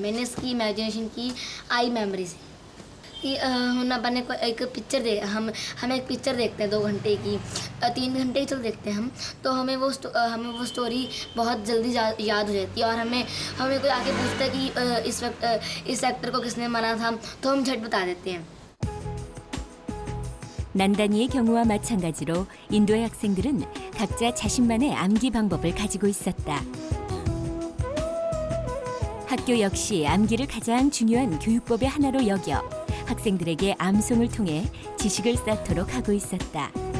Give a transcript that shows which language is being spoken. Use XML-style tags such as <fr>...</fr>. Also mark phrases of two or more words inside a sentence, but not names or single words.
<hi>मैंने इसकी इमेजिनेशन की आई मेमोरी से कि हम अपने को एक पिक्चर हम एक पिक्चर देखते हैं 2 घंटे की 3 घंटे की चल देखते हैं हम, तो हमें वो स्टोरी बहुत जल्दी याद हो जाती है और हमें कोई आके पूछता है कि इस वक्त इस एक्टर को किसने मारा था, तो हम झट बता देते हैं।</hi> <ko>난단이의 경우와 마찬가지로 인도의 학생들은 각자 자신만의 암기 방법을 가지고 있었다. 학교 역시 암기를 가장 중요한 교육법의 하나로 여겨 학생들에게 암송을 통해 지식을 쌓도록 하고 있었다.</ko>